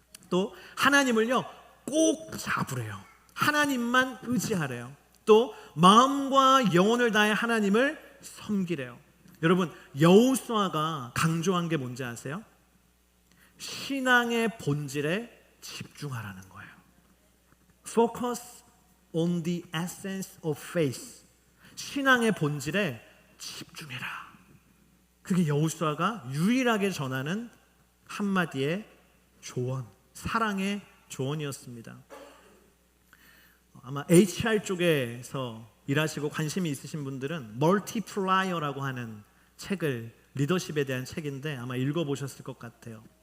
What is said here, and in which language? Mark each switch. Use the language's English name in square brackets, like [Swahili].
[Korean] 또 하나님을요 꼭 잡으래요. 하나님만 의지하래요. 또 마음과 영혼을 다해 하나님을 섬기래요. 여러분, 여호수아가 강조한 게 뭔지 아세요? 신앙의 본질에 집중하라는 거예요. [English] Focus on the essence of faith. [Korean] 신앙의 본질에 집중해라. 그게 여호수아가 유일하게 전하는 한마디의 조언, 사랑의 조언이었습니다. 아마 HR 쪽에서 일하시고 관심이 있으신 분들은 멀티플라이어라고 하는 책을, 리더십에 대한 책인데 아마 읽어보셨을 것 같아요.